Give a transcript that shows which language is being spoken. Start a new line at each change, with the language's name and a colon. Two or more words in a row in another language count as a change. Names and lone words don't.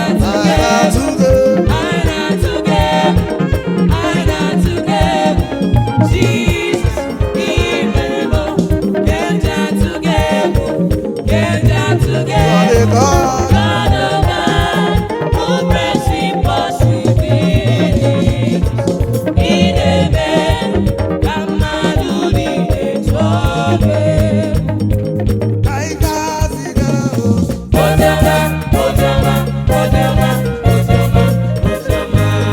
Igbo: Anyị na-atụle. Jesus. Ihe mere m, ka eji atụ gị egwu, ka eji atụ gị egwu.
English: You are the God. God of God, who makes impossibilities.
Igbo: Ị na-eme ka mmadụ niile tụọ gị egwu. Anyị ga-asị gị, oh. Oziọma, oziọma, oziọma, oziọma, oziọma.